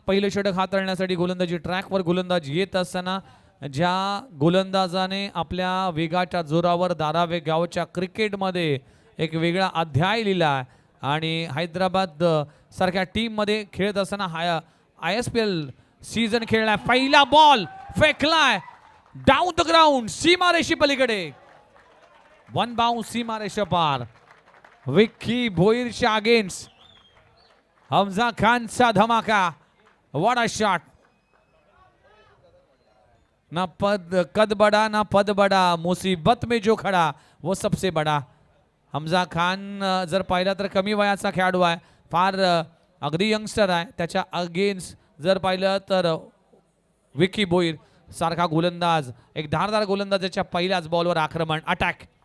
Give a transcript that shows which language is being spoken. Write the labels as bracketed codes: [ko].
[mr] पहिलं षटक हाताळण्यासाठी गोलंदाजी ट्रॅकवर गोलंदाज येत असताना ज्या गोलंदाजाने आपल्या वेगाच्या जोरावर धारावे गावच्या क्रिकेटमध्ये एक वेगळा अध्याय लिहिला आणि हैदराबाद सारख्या टीममध्ये खेळत असताना ISPL सीझन खेळलाय. पहिला बॉल फेकलाय डाऊन द ग्राउंड, सीमारेषी पलीकडे. 1 बाउंस सीमारेषा पार. विक्की भोईरच्या अगेन्स्ट हमजा खानचा धमाका. [en] What a shot. [hi] ना कद बड़ा ना पद बड़ा, मुसीबत में जो खड़ा वो सबसे बड़ा. [mr] हमजा खान जर पाहिला तर कमी वयाचा खेळाडू आहे, फार अगदी यंगस्टर आहे. त्याच्या अगेन्स्ट जर पाहिलं तर विक्की भोईर सारखा गोलंदाज, एक धारदार गोलंदाजाच्या पहिल्याच बॉलवर आक्रमण, अटॅक.